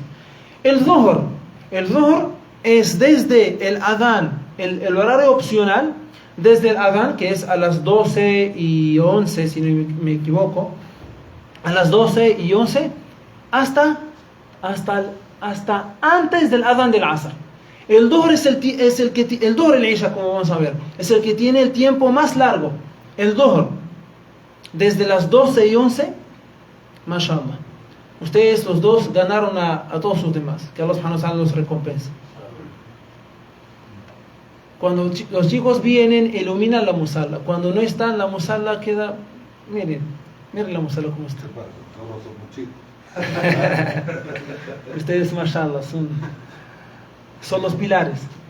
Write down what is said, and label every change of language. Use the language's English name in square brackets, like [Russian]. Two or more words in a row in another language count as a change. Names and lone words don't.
[Spanish] El Dhuhr es desde el adán, el horario opcional, desde el adán, que es a las 12 y 11, si no me equivoco, a las 12 y 11, hasta antes del adán del Asr. El Dhuhr el Dhuhr, el Isha, como vamos a ver, es el que tiene el tiempo más largo. El Dhuhr, desde las 12 y 11, mashallah. Ustedes los dos ganaron a todos los demás. Que Allah [Arabic] سبحانه وتعالى [Spanish] los recompense. Cuando los chicos vienen, iluminan la musalla. Cuando no están, la musalla queda... Miren la musalla como está. Ustedes, mashallah, son los pilares.